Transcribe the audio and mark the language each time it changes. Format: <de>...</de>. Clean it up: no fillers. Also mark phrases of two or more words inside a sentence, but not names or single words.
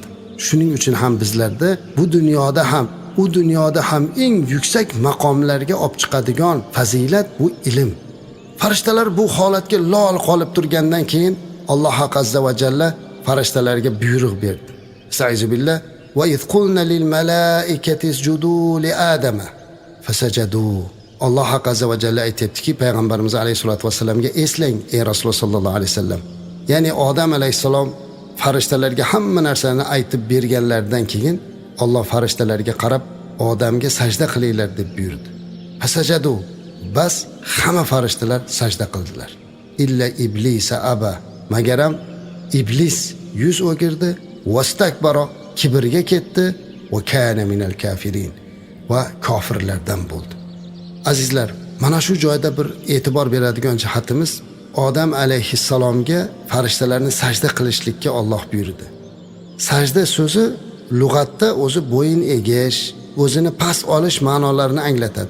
<uz>Shuning uchun ham bizlarda bu dunyoda ham eng yuksak maqomlarga olib chiqadigan fazilat bu ilm. Farishtalar bu holatga lol qolib turgandan keyin Alloh</uz> <ar>عز وجل</ar> <uz>farishtalarga buyruq berdi.</uz> <ar>أستعيذ بالله وإذ قلنا للملائكة اسجدوا لآدم فسجدوا.</ar> <uz>Alloh</uz> <ar>عز وجل</ar> <uz>aytibdiki payg'ambarimiz</uz> <ar>عليه الصلاة والسلام</ar> <uz>eslang ey Rasululloh</uz> <ar>صلى الله عليه وسلم.</ar> <uz>Ya'ni Odam alayhisalom farishtalarga hamma narsani aytib berganlaridan keyin Alloh farishtalarga qarab Odamga sajda qilinglar deb buyurdi. Fasajadu. Bas hamma farishtalar sajda qildilar.</uz> <ar>إلا إبليس أبى.</ar> <uz>Magaram iblis yuz o'girdi, vastakbaro kibrga ketdi</uz> <ar>وكان من الكافرين</ar> <uz>va kofirlardan bo'ldi. Azizlar, mana shu joyda bir e'tibor beradigan jihatimiz Odam alayhissalomga farishtalarni sajda qilishlikka Alloh buyurdi. Sajda so'zi lug'atda o'zi bo'yin egish, o'zini past olish ma'nolarini anglatadi.</uz>